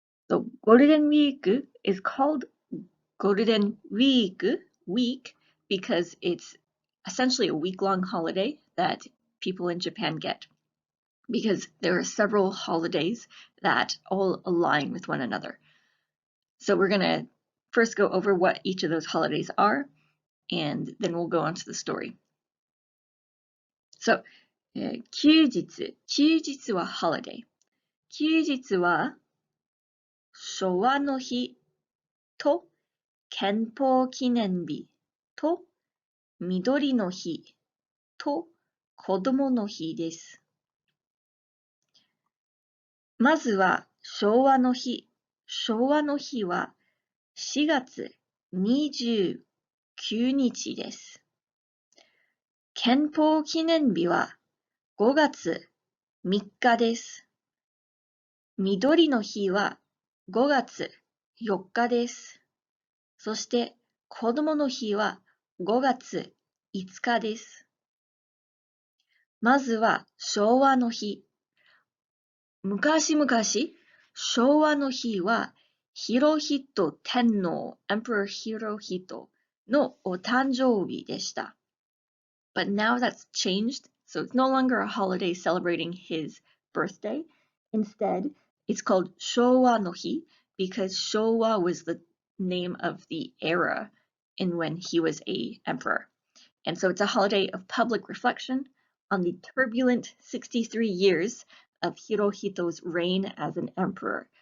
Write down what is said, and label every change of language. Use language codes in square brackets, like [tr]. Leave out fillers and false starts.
[en] So Golden Week is called Golden week because it's essentially a week-long holiday that people in Japan get because there are several holidays that all align with one another. So we're going to first go over what each of those holidays are, and then we'll go on to the story. So, [ja] 休日は [en] holiday. [ja] 休日は昭和の日と憲法記念日と緑の日と子供の日です。まずは昭和の日。昭和の日は4月29日です。憲法記念日は5月3日です。緑の日は5月4日です。そして子供の日は5月5日です。まずは昭和の日。昔々、昭和の日はヒロヒト天皇 Emperor Hirohito のお誕生日でした。 [en] But now that's changed, so it's no longer a holiday celebrating his birthday. Instead, it's called Showa no Hi because Showa was the name of the era in when he was an emperor. And so it's a holiday of public reflection on the turbulent 63 years of Hirohito's reign as an emperor.